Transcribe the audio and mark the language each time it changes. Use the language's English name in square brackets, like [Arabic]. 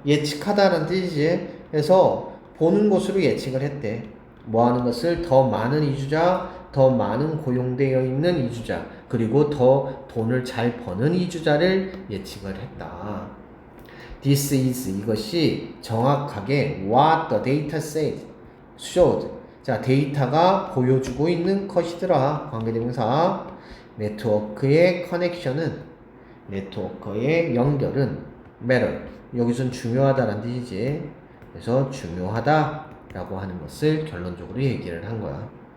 [Korean] 예측하다라는 뜻이지. 그래서 보는 것으로 예측을 했대. 뭐 하는 것을 더 많은 이주자, 더 많은 고용되어 있는 이주자, 그리고 더 돈을 잘 버는 이주자를 예측을 했다. [English] This is [Korean] 이것이 정확하게 [English] what the data said, showed. [Korean] 자, 데이터가 보여주고 있는 것이더라. 관계대명사. 네트워크의 커넥션은 네트워크의 연결은 matter. 여기선 중요하다라는 뜻이지. 그래서 중요하다라고 하는 것을 결론적으로 얘기를 한 거야.